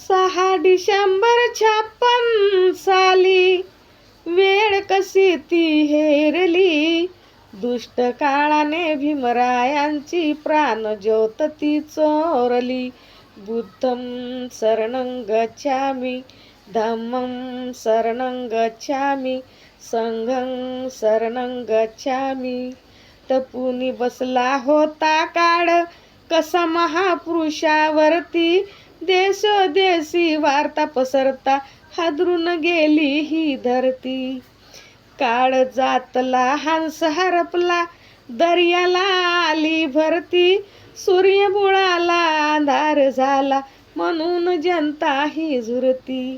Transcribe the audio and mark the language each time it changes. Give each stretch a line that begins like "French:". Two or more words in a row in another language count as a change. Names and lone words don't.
Marathi: 6 डिसेंबर 56 साली वेळ कशी ती हेरली, दुष्ट काळाने भीमरायांची प्राणज्योत ती चोरली.
Pali: बुद्धं शरणं गच्छामि, धम्मं शरणं गच्छामि, संघं शरणं गच्छामि.
Marathi: टपूनी बसला होता काळ कसा महापुरुषावरती, देशोदेशी वार्ता पसरता हादरून गेली ही धरती. काळ जातला हंस हरपला, दर्याला आली भरती, सूर्य बुडाला अंधार झाला म्हणून जनता ही झुरती.